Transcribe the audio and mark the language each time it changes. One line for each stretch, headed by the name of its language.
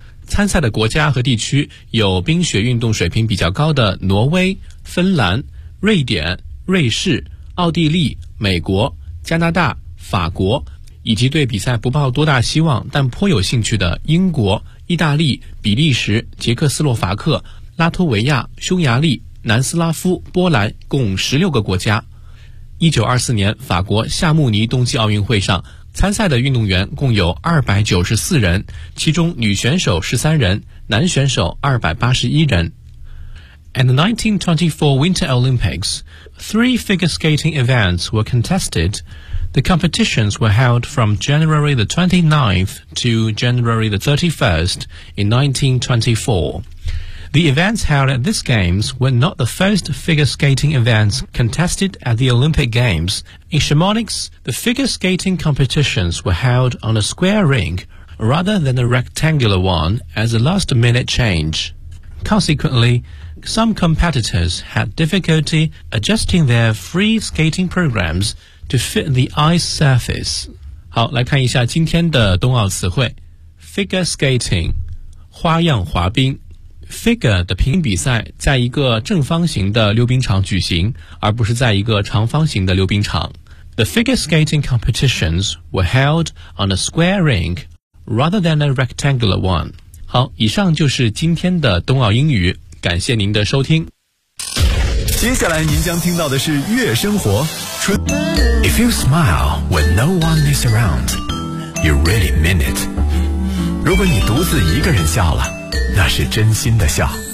Chinese: 参赛的国家和地区有冰雪运动水平比较高的挪威、芬兰、瑞典、瑞士、奥地利、美国、加拿大、法国，以及对比赛不抱多大希望但颇有兴趣的英国、意大利、比利时、捷克斯洛伐克、拉脱维亚、匈牙利、南斯拉夫、波兰，共16个国家。 1924年法国夏慕尼冬季奥运会上参赛的运动员共有294人，其中女选手13人，男选手281人。
English: At the 1924 Winter Olympics, three figure skating events were contested. The competitions were held from January the 29th to January the 31st in 1924. The events held at these games were not the first figure skating events contested at the Olympic Games. In Chamonix, the figure skating competitions were held on a square ring rather than a rectangular one as a last-minute change. Consequently, some competitors had difficulty adjusting their free skating programs to fit the ice surface.
Chinese: 好，来看一下今天的冬奥词汇。
English: Figure skating,
Chinese: 花样滑冰。 Figure 的拼音比赛在一个正方形的溜冰场举行，而不是在一个长方形的溜冰场。
English: The figure skating competitions were held on a square ring rather than a rectangular one.
Chinese: 好，以上就是今天的冬奥英语，感谢您的收听。接下来您将听到的是月生活。
English: If you smile when no one is around, you really mean it.
Chinese: 如果你独自一个人笑了，那是真心的笑，